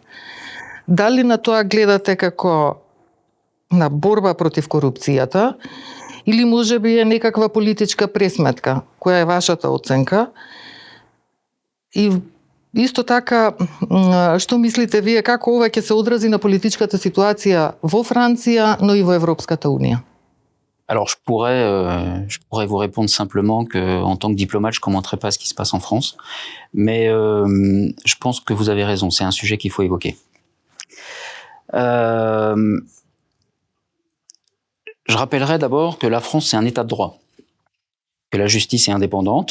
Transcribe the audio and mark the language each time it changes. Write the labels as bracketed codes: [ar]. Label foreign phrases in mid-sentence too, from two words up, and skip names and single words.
[mk] Дали на тоа гледате како на борба против корупцијата или можеби е некаква политичка пресметка? Која е вашата оценка? И исто така, што мислите вие, како ова ќе се одрази на политичката ситуација во Франција, но и во Европската Унија? [fr] Alors, je pourrais vous répondre simplement que, en tant que diplomate, je commenterai pas ce qui se passe en France, mais je pense que vous avez raison. C'est un sujet qu'il faut évoquer. Je rappellerai d'abord que la France, c'est un État de droit, que la justice est indépendante.